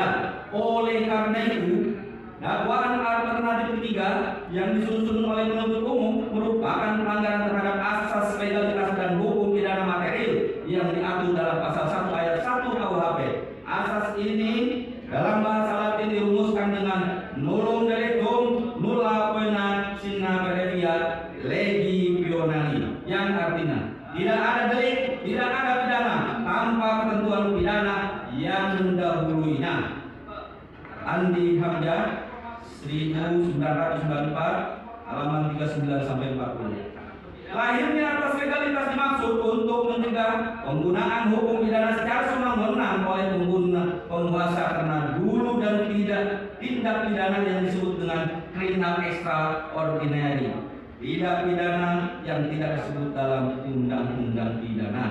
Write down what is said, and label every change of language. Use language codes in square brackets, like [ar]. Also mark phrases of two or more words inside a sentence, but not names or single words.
[id] Oleh karena itu, dakwaan alternatif ketiga yang disusun oleh penuntut umum merupakan pelanggaran terhadap asas legalitas dan hukum pidana material yang diatur dalam pasal 1 ayat 1 KUHP. Asas ini dalam bahasa Latin dirumuskan dengan [la] nullum delictum nulla poena sine previa legi pionali, [id] yang artinya tidak ada delik, tidak ada pidana tanpa ketentuan pidana yang mendahuluinya. Andi Hamzah 1994 halaman 39 sampai 40. Lahirnya atas legalitas dimaksud untuk mencegah penggunaan hukum pidana secara sewenang-wenang oleh penguasa karena dulu dan tindak pidana yang disebut dengan [en] criminal extraordinary, [id] tidak pidana yang tidak disebut dalam undang-undang pidana.